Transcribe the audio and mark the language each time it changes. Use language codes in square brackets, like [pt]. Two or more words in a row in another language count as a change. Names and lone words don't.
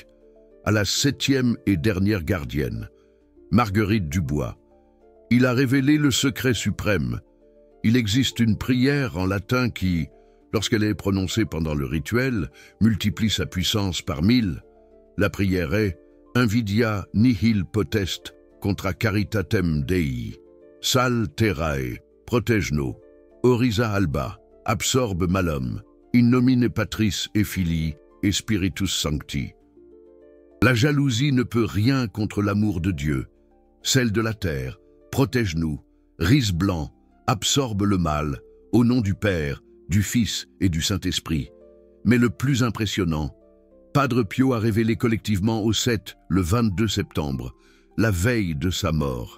[fr] À la septième et dernière gardienne, Marguerite Dubois, il a révélé le secret suprême. Il existe une prière en latin qui, lorsqu'elle est prononcée pendant le rituel, multiplie sa puissance par 1000. La prière est [la] « Invidia nihil potest contra caritatem Dei, sal terrae, protege-nous, orisa alba, absorbe malum, in nomine Patris et Filii et Spiritus Sancti ». [fr] La jalousie ne peut rien contre l'amour de Dieu. Celle de la terre, protège-nous, rise blanc, absorbe le mal, au nom du Père, du Fils et du Saint-Esprit. Mais le plus impressionnant, Padre Pio a révélé collectivement au 7, le 22 septembre, la veille de sa mort.